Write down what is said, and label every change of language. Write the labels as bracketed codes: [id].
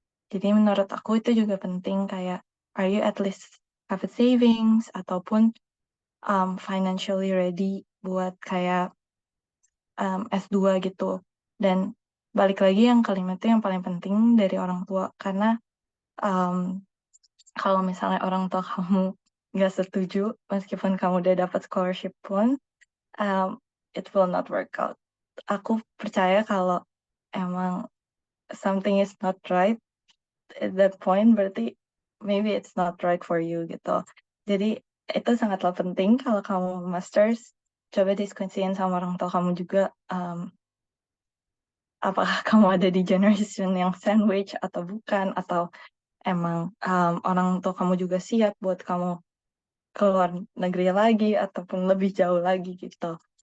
[id] Jadi menurut aku itu juga penting kayak [en] are you at least have a savings [id] ataupun [en] financially ready [id] buat kayak S2 gitu. Dan balik lagi yang kelima itu yang paling penting dari orang tua karena um, kalau misalnya orang tua kamu nggak setuju meskipun kamu udah dapat scholarship pun um, [en] it will not work out. [id] Aku percaya kalau emang [en] something is not right at that point [id] berarti [en] maybe it's not right for you gitu. [id] Jadi itu sangatlah penting kalau kamu masters coba diskusiin sama orang tua kamu juga apakah kamu ada di generation yang sandwich atau bukan atau emang orang tua kamu juga siap buat kamu keluar negeri lagi ataupun lebih jauh lagi gitu.